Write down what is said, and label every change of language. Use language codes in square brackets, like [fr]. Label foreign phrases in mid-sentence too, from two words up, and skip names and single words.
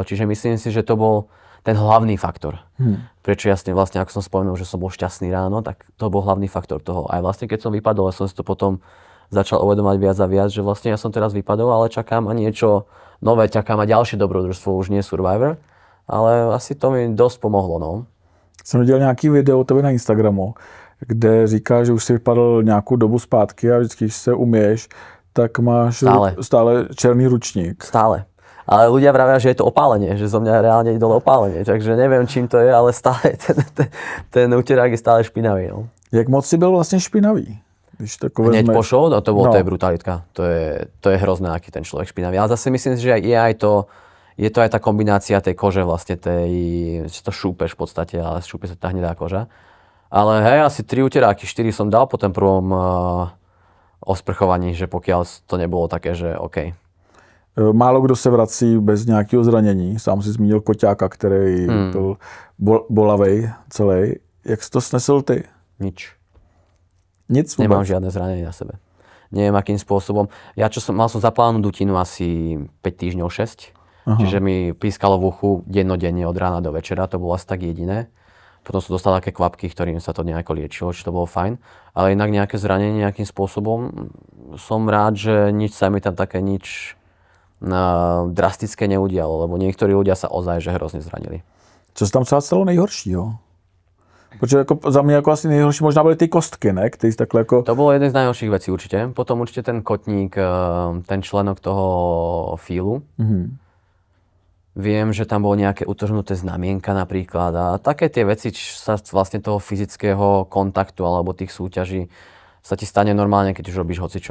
[sk] Čiže myslím si, že to bol ten hlavný faktor. Prečo jasne vlastne, ako som spomenul, že som bol šťastný ráno, tak to bol hlavný faktor toho. Aj vlastne, keď som vypadol, ja som si to potom začal uvedomať viac a viac, že vlastne ja som teraz vypadol, ale čaká ma niečo nové, čaká ma ďalšie dobrodružstvo, už nie Survivor, ale asi to mi dosť pomohlo, no. [cs] Jsem viděl nějaký video o tebe na Instagramu, kde říkáš, že už si vypadal nějakou dobu zpátky a vždycky, když se uměješ, tak máš stále černý ručník. [sk] Stále. Ale ľudia vravia, že je to opálenie, že zo mňa reálne ide dole opálenie. Takže neviem, čím to je, ale stále ten uterák je stále špinavý. No. [cs] Jak moc si byl vlastně špinavý? [sk] Hneď po show? No to je brutalitka. To je hrozné, aký ten človek špinavý. Ale zase myslím si, že je to aj tá kombinácia tej kože vlastne, že to šúpeš v podstate, ale šúpe sa tá hnedá koža. Ale hej, asi 3 uteráky, 4 som dal po tom prvom osprchovaní, že pokiaľ to nebolo také, že OK. [cs] Málo kdo se vrací bez nějakého zranění. Sám si zmínil Koťáka, který byl bolavej celý. Jak jsi to snesl ty? [sk] Nič. [cs] Nic vůbec? [sk] Nemám žiadne zranenie na sebe. Neviem, akým spôsobom. Mal som zaplánovanú dutinu asi 5 týždňov, 6. Aha. Čiže mi pískalo v uchu dennodenne od rána do večera. To bolo asi tak jediné. Potom som dostal také kvapky, ktorým sa to nejako liečilo, čiže to bolo fajn. Ale inak nejaké zranenie nejakým spôsobom som rád, že nič sa mi tam také drastické neudialo, lebo niektorí ľudia sa ozaj že hrozne zranili. [cs] Co se tam třeba stalo nejhoršího? Protože jako za mě jako asi nejhorší možná byly ty kostky, ne? Který takhle jako... [sk] To bolo jeden z najhorších vecí určite. Potom určite ten kotník, ten členok toho fílu. Viem, že tam bolo nejaké utrhnuté znamienka napríklad a také tie veci sa vlastne toho fyzického kontaktu alebo tých súťaží sa ti stane normálne, keď už robíš hocičo.